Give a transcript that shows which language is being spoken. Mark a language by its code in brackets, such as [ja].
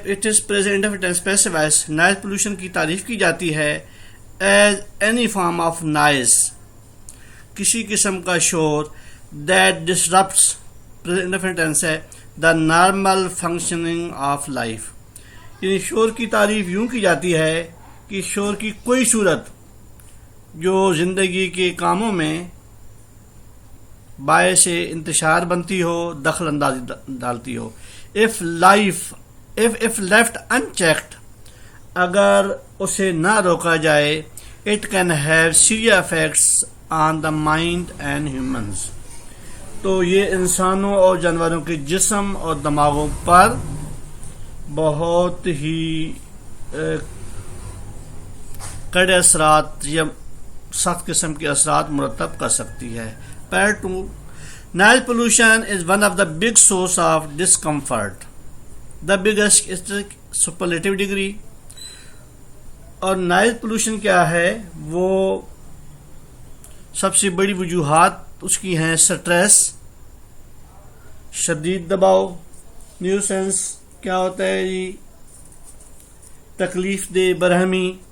[en] It is present and specifies. Noise pollution [hi] की तारीफ की जाती है [en] as any form of noise, [hi] किसी किस्म का शोर [en] that disrupts present tense [hi] है [en] the normal functioning of life. [hi] यानी शोर की तारीफ यूं की जाती है कि शोर की कोई सूरत जो ज़िंदगी के कामों में बायस इंतशार बनती हो, दखल अंदाजी डालती हो. [en] if left unchecked, [hi] अगर उसे ना रोका जाए, [en] it can have serious effects on the mind and humans. [hi] तो ये इंसानों और जानवरों के जिस्म और दिमागों पर बहुत ही कड़े असरात या सख्त किस्म के असरात मुरतब कर सकती है. [en] Part 2. Noise pollution is one of the big source of discomfort. The biggest is the superlative degree. [hi] और नॉइज़ पोल्यूशन क्या है? वो सबसे बड़ी वजूहात उसकी हैं स्ट्रेस, शदीद दबाव. न्यूसेंस क्या होता है जी? तकलीफ दे, बरहमी.